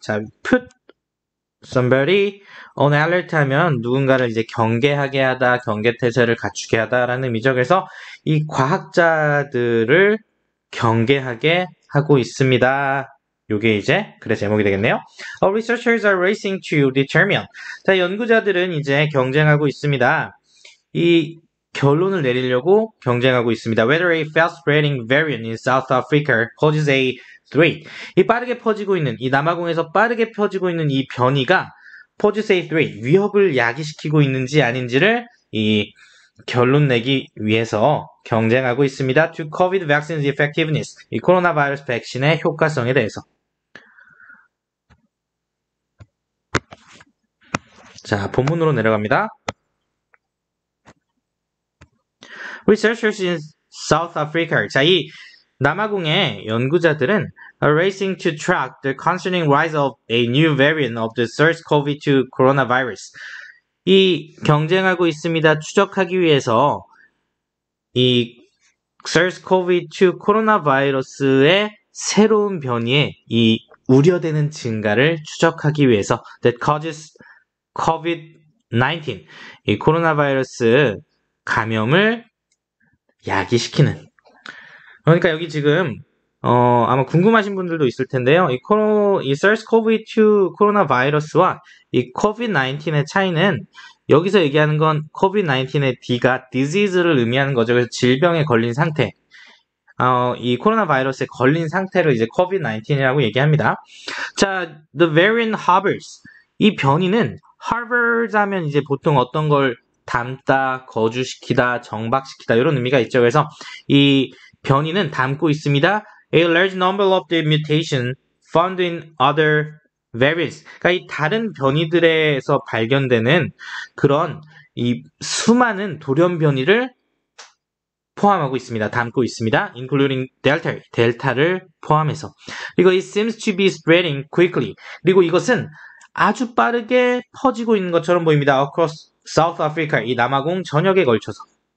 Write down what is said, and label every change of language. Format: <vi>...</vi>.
<ko>자,</ko> <en>put somebody on alert</en> <ko>하면 누군가를 이제 경계하게 하다, 경계태세를 갖추게 하다라는 의미죠. 그래서 이 과학자들을 경계하게 하고 있습니다. 요게 이제 글의 제목이 되겠네요.</ko> <en>Researchers are racing to determine.</en> <ko>자, 연구자들은 이제 경쟁하고 있습니다. 이 결론을 내리려고 경쟁하고 있습니다.</ko> <en>Whether a fast-spreading variant in South Africa poses a threat.</en> <ko>이 빠르게 퍼지고 있는, 이 남아공에서 빠르게 퍼지고 있는 이 변이가</ko> <en>poses a threat,</en> <ko>위협을 야기시키고 있는지 아닌지를 이 결론 내기 위해서 경쟁하고 있습니다.</ko> <en>To COVID vaccine's effectiveness.</en> <ko>이 코로나 바이러스 백신의 효과성에 대해서. 자, 본문으로 내려갑니다.</ko> <en>Researchers in South Africa.</en> <ko>자, 이 남아공의 연구자들은</ko> <en>are racing to track the concerning rise of a new variant of the SARS-CoV-2 coronavirus.</en> <ko>이 경쟁하고 있습니다. 추적하기 위해서 이 SARS-CoV-2 코로나 바이러스의 새로운 변이의 이 우려되는 증가를 추적하기 위해서</ko> <en>that causes COVID-19.</en> <ko>이 코로나 바이러스 감염을 야기시키는. 그러니까 여기 지금 아마 궁금하신 분들도 있을 텐데요. 이 SARS-CoV-2 코로나 바이러스와 이 COVID-19의 차이는 여기서 얘기하는 건 COVID-19의 D가 disease를 의미하는 거죠. 그래서 질병에 걸린 상태. 이 코로나 바이러스에 걸린 상태를 이제 COVID-19이라고 얘기합니다.</ko> <en>자, the variant harbors.</en> <ko>이 변이는 harbors 하면 이제 보통 어떤 걸 담다, 거주시키다, 정박시키다 이런 의미가 있죠. 그래서 이 변이는 담고 있습니다.</ko> <en>A large number of the mutation found in other variants.</en> <ko>그러니까 이 다른 변이들에서 발견되는 그런 이 수많은 돌연 변이를 포함하고 있습니다. 담고 있습니다.</ko> <en>including delta,</en> <ko>델타를 포함해서.</ko> <en>그리고 it seems to be spreading quickly.</en> <ko>그리고 이것은 아주 빠르게 퍼지고 있는 것처럼 보입니다.</ko> <en>across South Africa,</en> <ko>이 남아공 전역에 걸쳐서.</ko>